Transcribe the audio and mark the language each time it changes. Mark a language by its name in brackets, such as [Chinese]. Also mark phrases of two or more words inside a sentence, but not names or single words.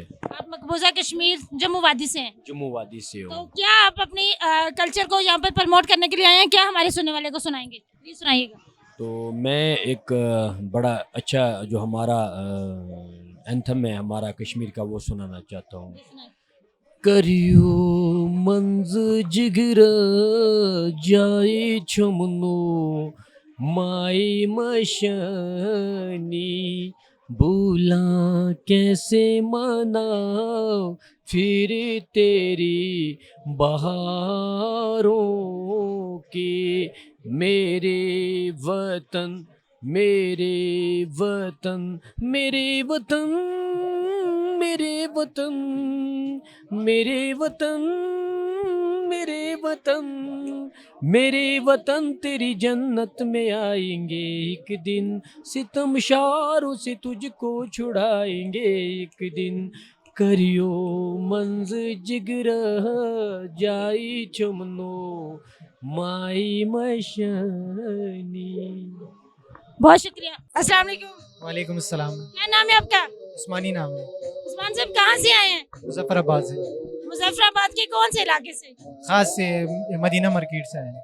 [Urdu] آپ مقبوضہ کشمیر جموں وادی سے ہیں؟ جموں وادی سے تو ہوں. کیا آپ اپنی کلچر کو یہاں پر پروموٹ کرنے کے لیے آئے ہیں؟ کیا ہمارے سننے والے کو سنائیں گے؟ پلیز سنائیے گا. تو میں ایک بڑا اچھا جو ہمارا اینتھم ہے ہمارا کشمیر کا وہ سنانا چاہتا ہوں. [Kashmiri] کریو منز جگر جائی چمنو مائی مشانی [Urdu] بھولا کیسے مناؤ پھر تیری بہاروں کے، میرے وطن میرے وطن میرے وطن میرے وطن میرے وطن میرے وطن میرے وطن تیری جنت میں آئیں گے ایک دن، ستم شاروں سے تجھ کو چھڑائیں گے ایک دن، [Kashmiri] کریو منز جگر جائی چمنو مائی مشانی۔ [Urdu] بہت شکریہ۔ السلام علیکم، وعلیکم السلام۔ کیا نام ہے آپ کا؟ عثمانی نام ہے، عثمان صاحب کہاں سے آئے ہیں؟ مظفر آباد سے، مظفر آباد کے کون سے علاقے سے؟ خاص سے مدینہ مارکیٹ سے آئے ہیں،